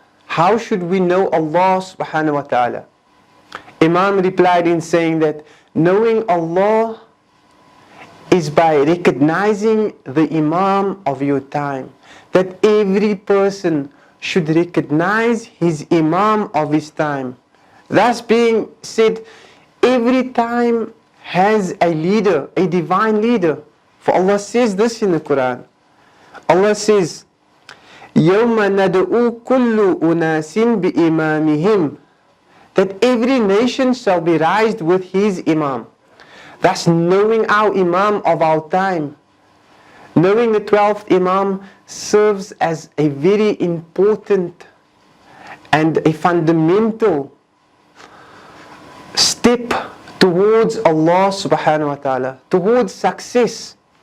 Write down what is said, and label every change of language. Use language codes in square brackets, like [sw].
[en] How should we know Allah subhanahu wa ta'ala? Imam replied in saying that knowing Allah is by recognizing the Imam of your time. That every person should recognize his Imam of his time. Thus being said, every time has a leader, a divine leader. For Allah says this in the Quran. Allah says, [ar] يَوْمَ نَدْعُو كُلُّ أُنَاسٍ بِإِمَامِهِمْ. [en] That every nation shall be raised with his Imam. Thus knowing our Imam of our time, knowing the 12th Imam serves as a very important and a fundamental step towards Allah subhanahu wa ta'ala, towards success.